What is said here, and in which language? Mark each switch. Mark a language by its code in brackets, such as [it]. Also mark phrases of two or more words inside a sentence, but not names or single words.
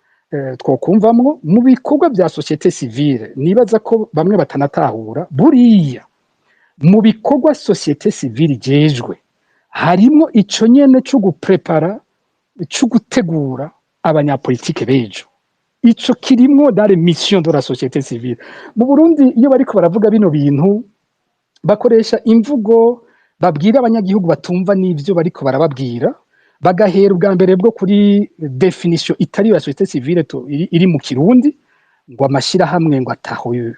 [rn] twokumvamwo mu bikorwa bya [fr] societe civile [rn] nibaza ko bamwe batanatahura buriya mu bikorwa [fr] societe civile [rn] ijejwe harimo ico nyene cyo guprepara cyo gutegura abanyapolitike bejo ico kirimwo [fr] dans les missions de la société civile [rn] mu Burundi iyo bariko baravuga bino bintu bakoresha imvugo babwira abanyagihugu batumva n'ivyo bariko barababwira bagahera ubwa mbere bwo kuri definition itari ya [fr] société civile [rn] iri mu Kirundi ngo amashirahamwe ngo ataho